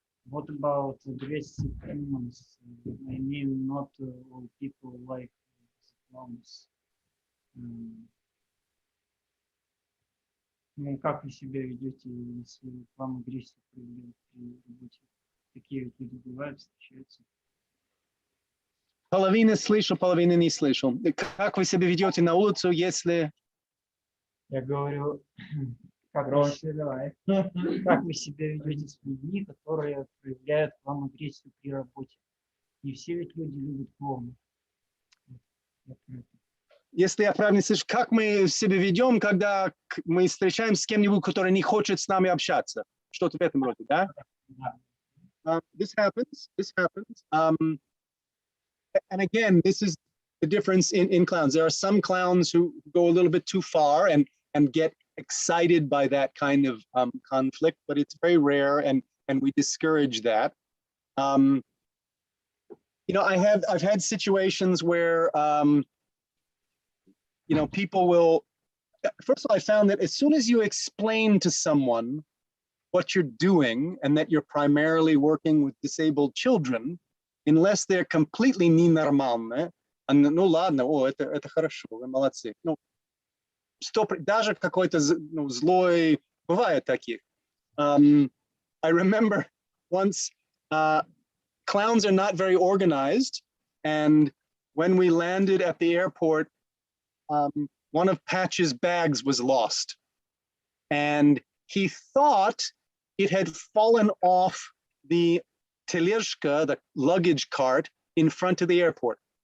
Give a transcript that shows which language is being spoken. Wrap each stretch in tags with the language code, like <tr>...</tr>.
<en>What about aggressive humans? I mean, not all people like clowns.</en> <ru>Ну, как вы себя ведете, если вам агрессию проявляют при работе? Такие вот люди бывают, встречаются. Половина слышу, половина не слышу. Как вы себя ведете на улицу, если... Я говорю, как вы себя ведете с людьми, которые проявляют к вам агрессию при работе? Не все ведь люди любят клоунов. Если я правильно слышу, как мы себя ведем, когда мы встречаемся с кем-нибудь, который не хочет с нами общаться? Что-то в этом роде, да? This happens.</ru> <en>And again, this is the difference in clowns. There are some clowns who go a little bit too far and get excited by that kind of conflict, but it's very rare, and we discourage that. You know, I've had situations where you know, people will, first of all, I found that as soon as you explain to someone what you're doing and that you're primarily working with disabled children, unless they're completely ненормальные, ну ладно, это хорошо, вы молодцы.</en> <ru>Ну, даже какой-то злой, бывает таких.</ru> <en>I remember once, clowns are not very organized, and when we landed at the airport, one of Patch's bags was lost, and he thought it had fallen off the telежка, the luggage cart, in front of the airport.</en>